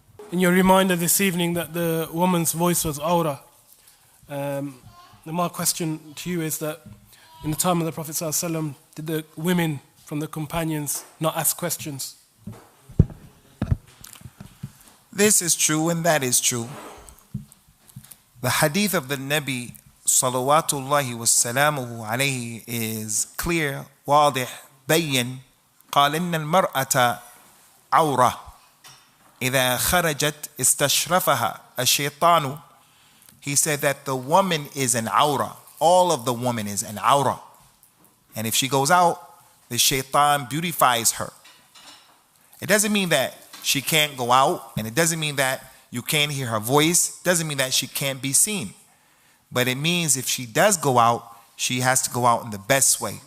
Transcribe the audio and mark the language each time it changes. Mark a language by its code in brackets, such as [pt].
[en] In your reminder this evening that the woman's voice was aura, my question to you is that in the time of the Prophet ﷺ, did the women from the companions not ask questions? This is true and that is true. The hadith of the Nabi salawatullahi wassalamuhu alayhi is clear, [ar] واضح, بين. قال إن المرأة عورة إذا خرجت استشرفها الشيطان. [en] He said that the woman is an aura. All of the woman is an aura. And if she goes out, the shaitan beautifies her. It doesn't mean that she can't go out, and it doesn't mean that you can't hear her voice. It doesn't mean that she can't be seen. But it means if she does go out, she has to go out in the best way.